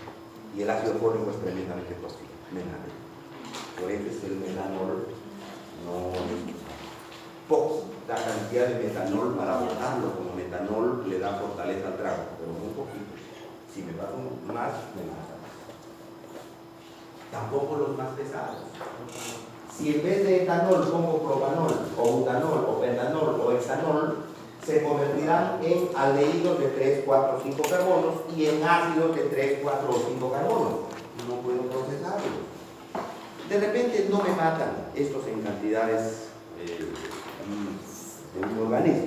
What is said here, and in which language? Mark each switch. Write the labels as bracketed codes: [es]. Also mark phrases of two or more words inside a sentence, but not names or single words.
[es] Y el ácido fórmico es tremendamente tóxico, metanol. Por eso es que el metanol no es poca cantidad de metanol para botarlo, como metanol le da fortaleza al trago, pero muy poquito. Si me paso más, me mata. Tampoco los más pesados. Si en vez de etanol pongo propanol, o butanol, o pentanol, o hexanol, se convertirán en aldehídos de 3, 4, 5 carbonos y en ácidos de 3, 4 o 5 carbonos. No puedo procesarlos. De repente no me matan estos en cantidades de un organismo.